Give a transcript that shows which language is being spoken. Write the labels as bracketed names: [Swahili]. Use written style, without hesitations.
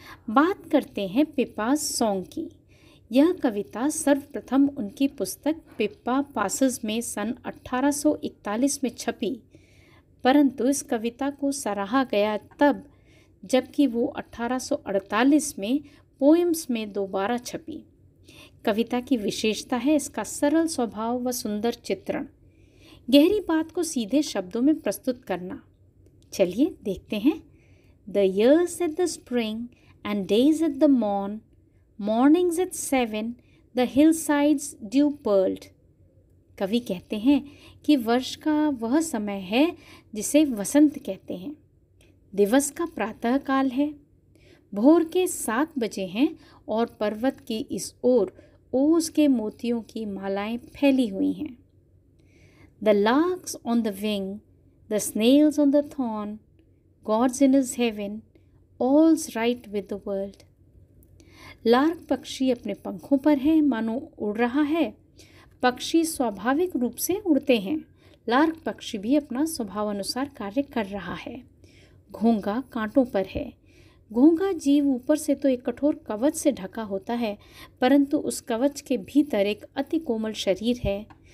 [Hindi] बात करते हैं पिप्पास सॉन्ग की। यह कविता सर्वप्रथम उनकी पुस्तक पिप्पा पासेस में सन 1841 में छपी, परंतु इस कविता को सराहा गया तब जबकि वो 1848 में पोएम्स में दोबारा छपी। कविता की विशेषता है इसका सरल स्वभाव व सुंदर चित्रण, गहरी बात को सीधे शब्दों में प्रस्तुत करना। चलिए देखते हैं। [English] The years at the spring and days at the morn, mornings at 7, the hillsides dew pearled। [Hindi] कवि कहते हैं कि वर्ष का वह समय है जिसे वसंत कहते हैं। दिवस का प्रातः काल है, भोर के 7 बजे हैं और पर्वत की इस ओर ओस के मोतियों की मालाएं फैली हुई हैं। [English] The larks on the wing, the snails on the thorn, God's in his heaven, all's right with the world। [Hindi] Lark पक्षी अपने पंखों पर है, मानो उड़ रहा है। पक्षी स्वाभाविक रूप से उड़ते हैं। लार्क पक्षी भी अपना स्वभाव अनुसार कार्य कर रहा है। घोंघा कांटों पर है। घोंघा जीव ऊपर से तो एक कठोर कवच से ढका होता है, परंतु उस कवच के भीतर एक अति कोमल शरीर है।